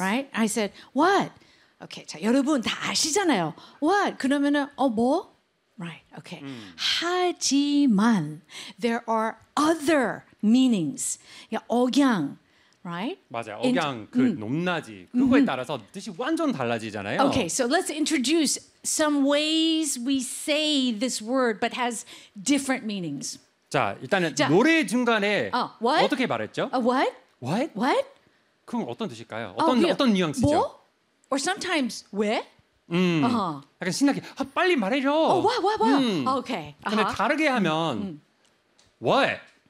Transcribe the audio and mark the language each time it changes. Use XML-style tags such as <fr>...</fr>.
<en>Right? I said, what? Okay, 자,</en> <ko>여러분 다 아시잖아요.</ko> <en>What?</en> <ko>그러면은, 어, 뭐?</ko> <en>Right, okay. 하지만, there are other meanings.</en> <ko>억양, right? 맞아요, 억양, 그 높낮이. 그거에 따라서 뜻이 완전 달라지잖아요.</ko> <en>Okay, so let's introduce some ways we say this word but has different meanings.</en> <ko>자, 일단은 자, 노래 중간에</ko> <en>what?</en> <ko>어떻게 말했죠?</ko> <en>What? What? What?</en> <ko>그럼 어떤 뜻일까요? 어떤 어떤 뉘앙스죠? 뭐?</ko> <en>Or sometimes</en> <ko>왜? 약간 신나게 아, 빨리 말해줘.</ko> <en>Oh, what? What? What? Oh, okay. Uh-huh.</en> <ko>근데 다르게 하면 what?</ko>